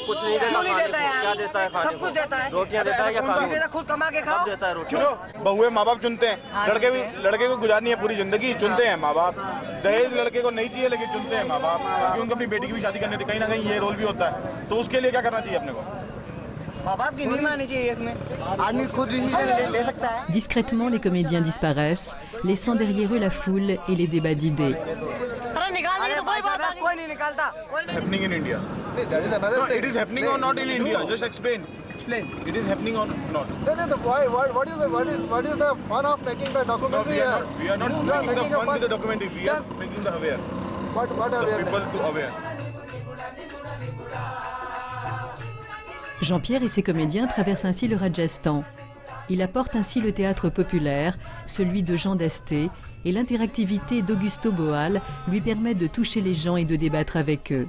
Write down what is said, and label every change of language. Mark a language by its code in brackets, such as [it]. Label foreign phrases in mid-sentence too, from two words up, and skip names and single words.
[hi] कुछ नहीं देता क्या देता है सब कुछ देता है रोटियां देता है या कानून खुद कमा के खाओ देता है रोटियां बहुए माँ बाप चुनते हैं लड़के को गुजारनी है पूरी जिंदगी चुनते हैं माँ बाप दहेज लड़के को नहीं चाहिए लेकिन चुनते हैं माँ बाप क्योंकि उनको अपनी बेटी की भी शादी करनी थी कहीं ना कहीं ये रोल भी होता है तो उसके लिए क्या करना चाहिए अपने को [fr] Discrètement, les comédiens disparaissent, laissant derrière eux la foule et les débats d'idées. [en] Happening in India. That is another thing. It is happening or not in India? Just explain. It is happening or not? What is the fun of making the documentary here? We are not making the fun with the documentary. We are making the aware. What aware? People to aware. [fr] Jean-Pierre et ses comédiens traversent ainsi le Rajasthan. Il apporte ainsi le théâtre populaire, celui de Jean Dasté, et l'interactivité d'Augusto Boal lui permet de toucher les gens et de débattre avec eux.